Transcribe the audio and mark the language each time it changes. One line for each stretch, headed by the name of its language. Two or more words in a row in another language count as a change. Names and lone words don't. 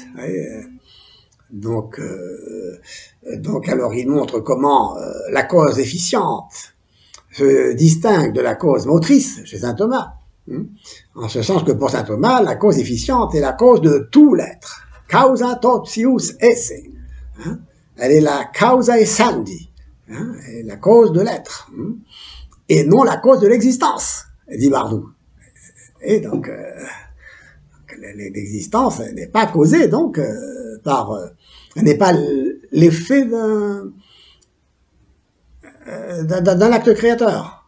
French: Donc, alors il montre comment la cause efficiente se distingue de la cause motrice chez saint Thomas. En ce sens que pour saint Thomas, la cause efficiente est la cause de tout l'être.
Latin: causa totius esse.
French: Hein? Elle est la
Latin: causa essandi,
French: hein? Elle est la cause de l'être, hein? Et non la cause de l'existence, dit Bardou. Et donc, l'existence n'est pas causée donc par, n'est pas l'effet d'un acte créateur.